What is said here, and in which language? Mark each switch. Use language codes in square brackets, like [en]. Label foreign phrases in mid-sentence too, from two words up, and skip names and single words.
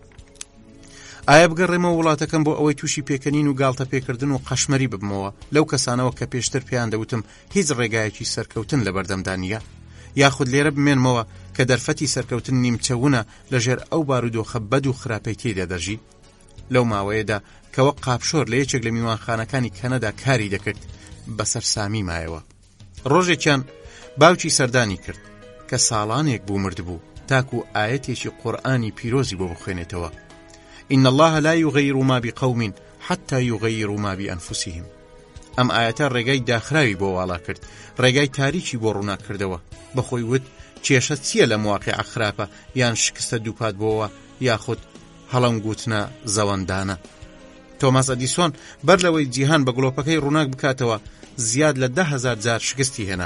[ckb] ئایا بگەڕێمەوە وڵاتەکەم بۆ ئەوەی تووشی پێکەنین و گاڵتە پێکردن و قەشمەری ببمەوە لەو کەسانەوە کە پێشتر پێیان دەوتم هیچ ڕێگایەکی سەرکەوتن لە بەردەمدانیە، یاخود لێرە بمێنمەوە کە دەرفەتی سەرکەوتن نیمچەونە لەژێر ئەو بارودۆخە بەد و خراپەی تێدا دەژی. لەو ماوەیەدا کە وەک قاپشۆر لە یەکێک لە میوانخانەکانی کەنەدا کاری دەکرد بەسەر سامی مایەوە. ڕۆژێکیان باوکی سەردانی کرد کە ساڵانێک بوو مردبوو تاکو ئاەتێکی قورئانی پیرۆزی بۆ بخوێنێتەوە. [ar] إن الله لا يغير ما بقوم حتى يغيروا ما بأنفسهم. [ckb] ئەم ئاەتە ڕێگای داخراوی بۆ واڵا کرد، ڕێگای تاریکی بۆ ڕوونا کردەوە. بەخۆی وت کێشە چییە لە مواقع خراپە یان شکستە دووپات بۆەوە یاخود هەڵەنگوتنە زەوەندانە. تۆماس ئەدیسۆن بەر لەوەی جیهان بە گڵۆپەکەی ڕووناک بکاتەوە زیاد لە 10,000 جار شکستی هێنا.